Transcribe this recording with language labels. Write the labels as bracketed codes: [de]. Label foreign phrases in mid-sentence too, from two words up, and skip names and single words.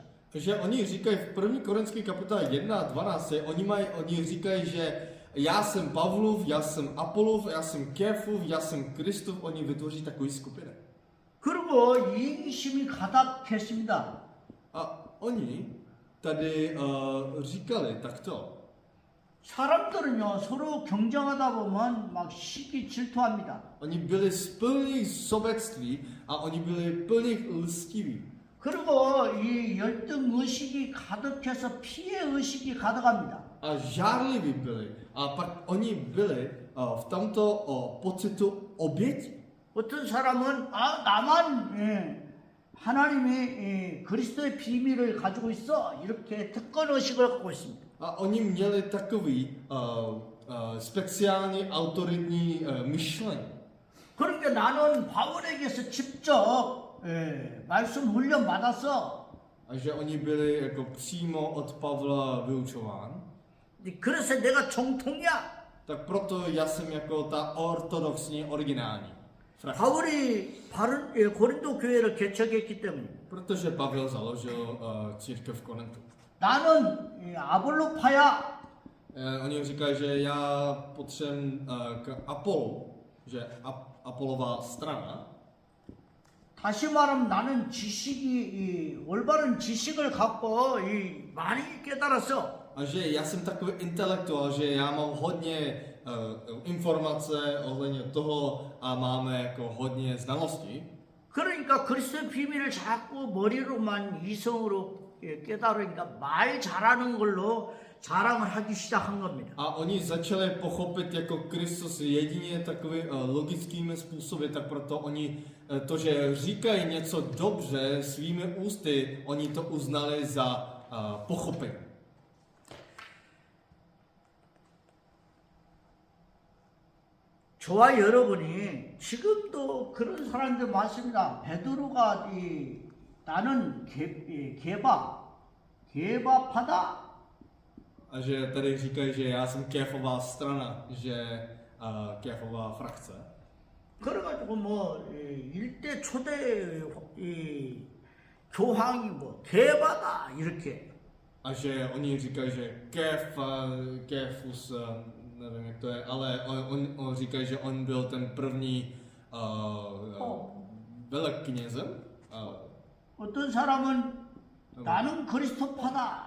[cs] Že oni říkají v 1. Korinský kapitola 1:12, oni říkají, že já jsem Pavlův, já jsem Apolův, já jsem Kéfův, já jsem Kristův, oni vytvoří takový skupiny. [ko] 그리고 이기심이 가득했습니다. [cs] A oni tady říkali takto. [ko] 사람들은요 서로 경쟁하다 보면 막 시기 질투합니다. [cs] Oni byli plní sobectví a oni byli plní lstiví. [ko] 그리고 이 열등 의식이 가득해서 피해 의식이 가득합니다. [cs] A žárliví byli. A pak oni byli v tomto pocitu oběti. [ko] 어떤 사람은 나만 하나님의 그리스도의 비밀을 가지고 있어 이렇게 특권 의식을 갖고 있습니다. [cs] A oni měli takový speciální autoritní myšlení. [ko] 그러니까 나는 바울에게서 직접 말씀 훈련 받았어. [cs] A že oni byli jako přímo od Pavla vyučován. [ko] 그래서 내가 정통이야. [cs] Tak proto já jsem jako ta ortodoxní originální frakce. [ko] 바울이 고린도 교회를 개척했기 때문에. [cs] Protože Pavel založil církev v Korintu. [ko] 나는 아볼로파야. [cs] Oni říkají, že já potřebuji k Apollu, že Apollová strana. [ko] 다시 말하면 나는 올바른 지식을 갖고 많이 깨달았어. [cs] A že já jsem takový intelektuál, že já mám hodně informace ohledně toho a máme jako hodně znalostí. [ko] 그러니까 그리스도의 비밀을 자꾸 머리로만 이성으로 깨달으니까 말 잘하는 걸로 자랑을 하기 시작한 겁니다. [cs] A oni začali pochopit jako Kristus jedině takový logickými způsoby, tak proto oni to, že říkají něco dobře svými ústy, oni to uznali za pochopení. [ko] 저와 여러분이 지금도 그런 사람들 많습니다. 베드로가 나는 개바파다. [cs] A že tady říkají, že já jsem Kéfová strana, že Kéfová frakce. [ko] 그래가지고 일대 초대 교황이 개바다 이렇게. [cs] A že oni říkají, že Kéfus, nevím jak to je, ale on říkají, že on byl ten první veleknězem. [ko] 어떤 사람은 나는 그리스도파다.